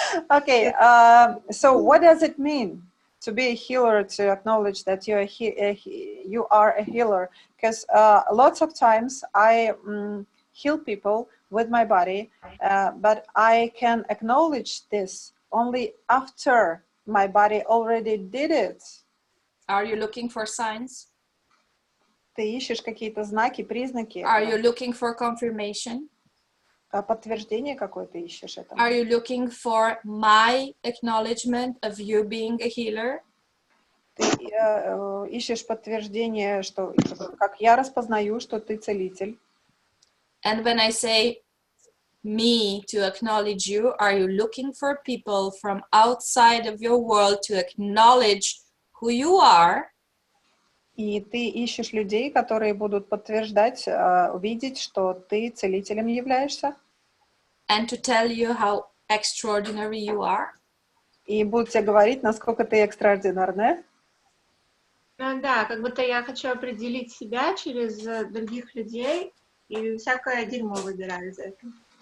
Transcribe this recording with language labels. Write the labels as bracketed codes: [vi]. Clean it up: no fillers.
[en] Okay, so what does it mean to be a healer, to acknowledge that you are a healer? Because lots of times I heal people with my body, but I can acknowledge this only after my body already did it. Are you looking for signs? [ru] Ты ищешь какие-то знаки, признаки. [en] Are you looking for confirmation? [ru] Подтверждение какое-то ищешь этому. [en] Are you looking for my acknowledgement of you being a healer? [ru] Ты ищешь подтверждение, что как я распознаю, что ты целитель. [en] And when I say me to acknowledge you, are you looking for people from outside of your world to acknowledge who you are? [ru] И ты ищешь людей, которые будут подтверждать, увидеть, что ты целителем являешься. [en] And to tell you how extraordinary you are. [ru] И будут тебе говорить, насколько ты экстраординарная. Ну да, как будто я хочу определить себя через других людей, и всякое дерьмо выбираю из этого.